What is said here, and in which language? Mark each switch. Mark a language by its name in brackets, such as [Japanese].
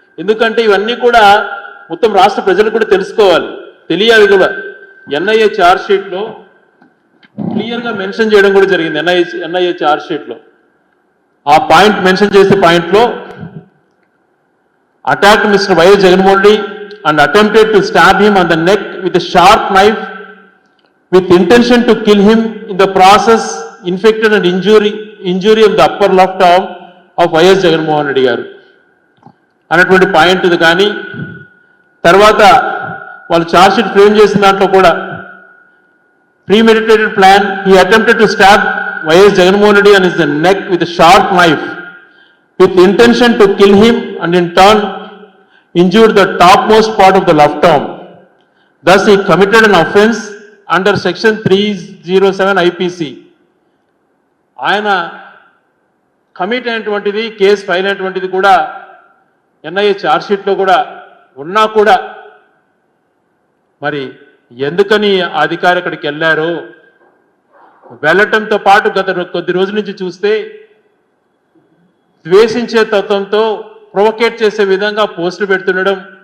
[Telugu] ఎందుకంటే ఇవన్నీ కూడా మొత్తం రాష్ట్ర ప్రజలకు కూడా తెలుసుకోవాలి, తెలియాలి కూడా. ఎన్ఐఏ ఛార్జ్షీట్లో క్లియర్గా మెన్షన్ చేయడం కూడా జరిగింది. ఎన్ఐఏ ఛార్జ్షీట్లో ఆ పాయింట్ మెన్షన్ చేసే పాయింట్లో [English] attacked Mr. Y. Jagannath Reddy and attempted to stab him on the neck with a sharp knife with intention to kill him, in the process inflicted an injury of the upper left arm of Y. S. [Telugu] Jagannath Reddy garu అనేటువంటి point ఇది. కానీ తర్వాత వాళ్ళు charge sheet frame చేసిన దాంట్లో కూడా [English] premeditated plan, he attempted to stab Y. S. Jagannath Reddy on his neck with a sharp knife with intention to kill him and in turn injured the topmost part of the left arm. Thus he committed an offence under section 307 IPC. [Telugu] ఆయన commit అయినటువంటిది, case file అయినటువంటిది కూడా NIA ఛార్జ్షీట్లో కూడా ఉన్నా కూడా మరి ఎందుకని అధికారి అక్కడికి వెళ్ళారో వెళ్ళటంతో పాటు గత కొద్ది రోజుల నుంచి చూస్తే ద్వేషించే తత్వంతో ప్రొవోకేట్ చేసే విధంగా పోస్టులు పెడుతుండడం,